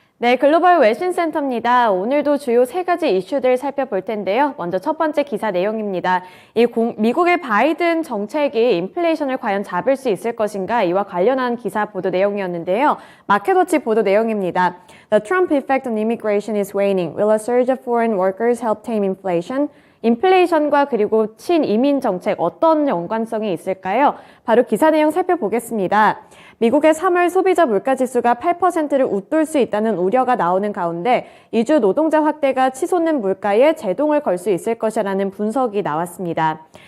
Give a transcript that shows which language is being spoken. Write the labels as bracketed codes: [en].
[ko] 네, 글로벌 외신센터입니다. 오늘도 주요 세 가지 이슈들 살펴볼 텐데요. 먼저 첫 번째 기사 내용입니다. 미국의 바이든 정책이 인플레이션을 과연 잡을 수 있을 것인가? 이와 관련한 기사 보도 내용이었는데요. 마켓워치 보도 내용입니다. [en] The Trump effect on immigration is waning. Will a surge of foreign workers help tame inflation? [ko] 인플레이션과 그리고 친이민 정책 어떤 연관성이 있을까요? 바로 기사 내용 살펴보겠습니다. 미국의 3월 소비자 물가지수가 8%를 웃돌 수 있다는 우려가 나오는 가운데 이주 노동자 확대가 치솟는 물가에 제동을 걸 수 있을 것이라는 분석이 나왔습니다.